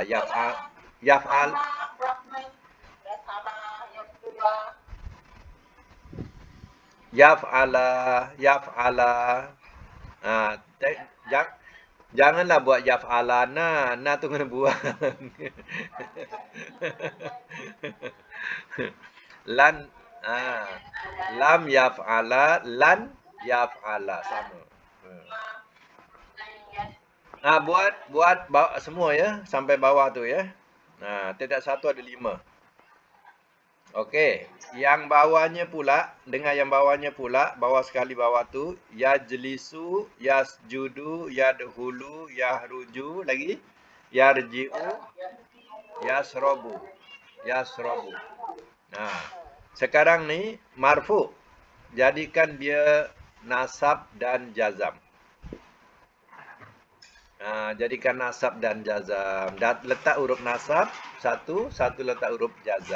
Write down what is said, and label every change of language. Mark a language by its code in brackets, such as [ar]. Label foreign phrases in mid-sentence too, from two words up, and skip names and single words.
[ar] يفعل. يفعلَ. [ms] Janganlah buat yaf'alana. Na tu kena buang. [ar] لن. لم يفعلْ. لن يفعلَ. [ms] Sama. Buat semua ya. Sampai bawah tu ya. Tidak satu ada 5. Okey, yang bawahnya pula, dengar yang bawahnya pula, bawah sekali bawah tu, [ar] يجلس، يسجد، يدخل، يخرج, lagi يرجع، يشرب. [ms] Sekarang ni marfu. Jadikan dia nasab dan jazam. Jadikan nasab dan jazam. Letak huruf nasab satu letak huruf jazam.